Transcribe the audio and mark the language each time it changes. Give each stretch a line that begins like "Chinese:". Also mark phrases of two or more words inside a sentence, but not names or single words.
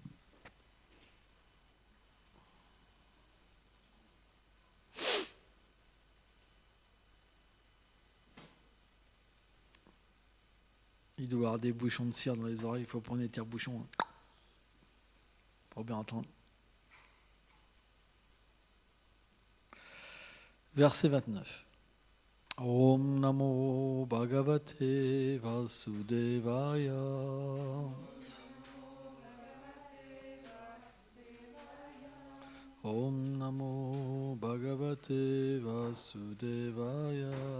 French: Il doit y avoir des bouchons de cire dans les oreilles, il faut prendre les tire-bouchons pour bien entendre. Verset 29.
Sanskrit: ॐ नमो भगवते वासुदेवाय. ॐ नमो भगवते वासुदेवाय.